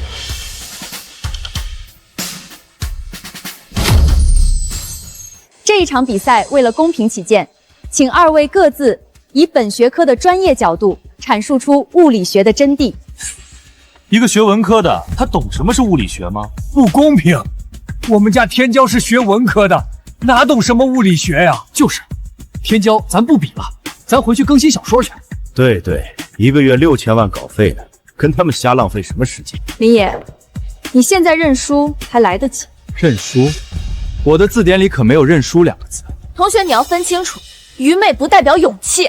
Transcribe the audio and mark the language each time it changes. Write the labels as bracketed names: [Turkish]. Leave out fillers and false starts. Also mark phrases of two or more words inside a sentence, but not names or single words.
[Chinese] 这一场比赛为了公平起见，请2位各自以本学科的专業角度阐述出物理學的真諦。一個學文科的，他懂什麼是物理學嗎？不公平！我們家天驕是學文科的，哪懂什麼物理學呀？就是，天驕咱不比了，咱回去更新小說去。對對，1個月6000萬稿費呢，跟他們瞎浪費什麼時間？林野，你現在認輸還來得及。認輸？我的字典裡可沒有認輸2個字。同學，你要分清楚，愚昧不代表勇氣。